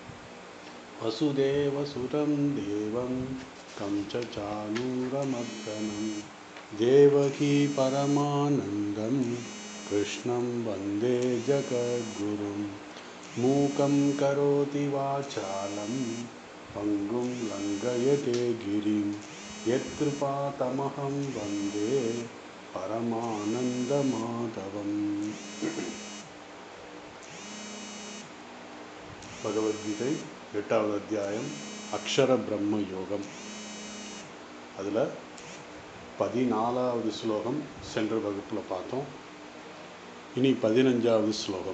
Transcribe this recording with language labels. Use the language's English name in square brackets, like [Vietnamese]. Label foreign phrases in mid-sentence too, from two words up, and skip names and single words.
[Sanskrit] वसुदेवसुतं देवं कंसचाणूरमर्दनं देवकी परमानन्दं कृष्णं वन्दे जगद्गुरुं। मूकं करोति वाचालं पङ्गुं लङ्घयते गिरिं यत्कृपातमहं वन्दे परमानन्दमाधवम्। [Tamil] பகவத்கீதை 8வது அத்தியாயம் அக்ஷர பிரம்ம யோகம். அதில் 14வது ஸ்லோகம் சென்ற வகுப்பில் பார்த்தோம். இனி 15வது ஸ்லோகம்.